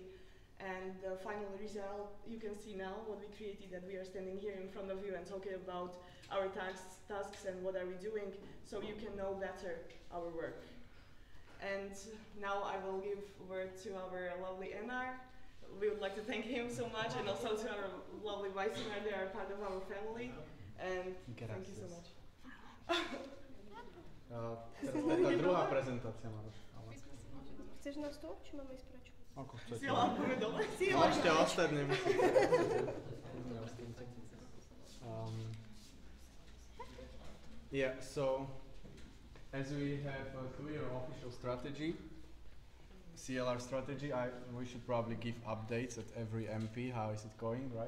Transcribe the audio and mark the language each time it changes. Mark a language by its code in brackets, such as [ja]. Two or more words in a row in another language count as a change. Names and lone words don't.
[en] And the final result, you can see now what we created, that we are standing here in front of you and talking about our tasks and what are we doing, so you can know better our work. And now I will give word to our lovely NR. We would like to thank him so much, and also to our lovely vice mayor. They are part of our family, and thank you so much. [sk] Teraz tá druhá prezentácia, Maroš. Chceš nás to, či máme ísť preč? Ako chcete. Sielame dole. Ešte ostatní musíte. [en] Yeah, so as we have a clear official strategy, CLR strategy, we should probably give updates at every MP. How is it going, right?